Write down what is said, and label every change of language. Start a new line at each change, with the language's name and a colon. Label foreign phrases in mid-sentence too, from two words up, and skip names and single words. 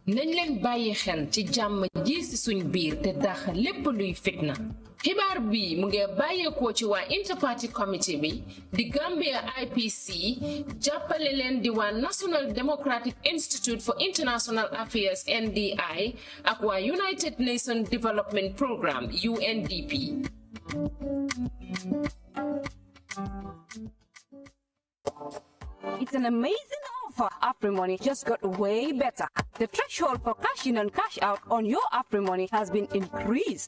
Wolof: nañ leen bàyyi xel ci jàmm ji ci suñ biir te dax lépp luy fitna xibaar bi mu ngi bàyyeekoo ci waa Interparty Committee bi di Gambia IPC jàppale leen di waa National Democratic Institute for International Affairs NDI ak waa United Nations Development Programme UNDP.
English: It's an amazing offer. AfriMoney just got way better. The threshold for cash in and cash out on your AfriMoney has been increased.